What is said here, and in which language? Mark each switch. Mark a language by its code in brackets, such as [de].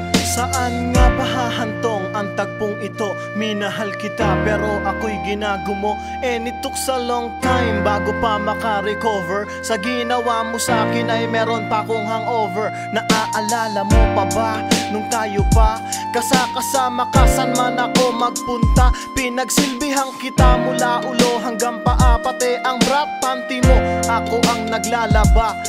[tl] Saan nga ba hahantong ang tagpong ito? Minahal kita pero ako'y ginagumo. [en] And it took a long time [tl] bago pa makarecover. Sa ginawa mo sa akin ay meron pa akong hangover. Naaalala mo pa ba nung tayo pa kasama ka saan man ako magpunta? Pinagsilbihan kita mula ulo hanggang paa, pati ang bra panty mo ako ang naglalaba.